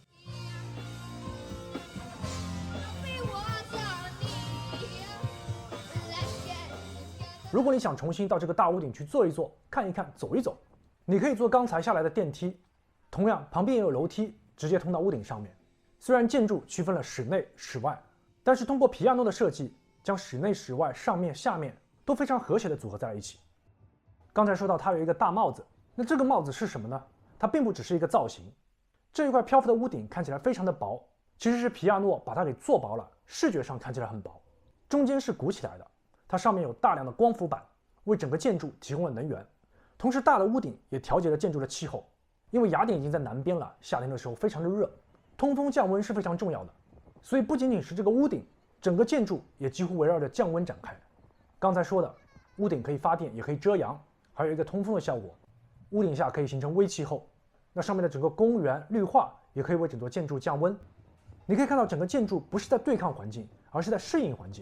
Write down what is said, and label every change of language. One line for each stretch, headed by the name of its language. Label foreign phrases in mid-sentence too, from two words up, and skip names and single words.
Chinese: 如果你想重新到這個大屋頂去坐一坐、看一看、走一走，你可以坐剛才下來的電梯，同樣旁邊也有樓梯直接通到屋頂上面。雖然建築區分了室內、室外，但是通過皮亞諾的設計，將室內、室外、上面、下面都非常和諧的組合在了一起。剛才說到它有一個大帽子，那這個帽子是什麼呢？它並不只是一個造型。這一塊漂浮的屋頂看起來非常的薄，其實是皮亞諾把它給做薄了，視覺上看起來很薄。中間是鼓起來的，它上面有大量的光伏板，為整個建築提供了能源。同時大的屋頂也調節了建築的氣候，因為雅典已經在南邊了，夏天的時候非常的熱，通風降溫是非常重要的。所以不仅仅是這個屋頂，整個建築也幾乎圍繞着降溫展開。剛才說的，屋頂可以發電，也可以遮陽，還有一個通風的效果。屋頂下可以形成微氣候，那上面的整個公園綠化也可以為整座建築降溫。你可以看到整個建築不是在對抗環境，而是在適應環境。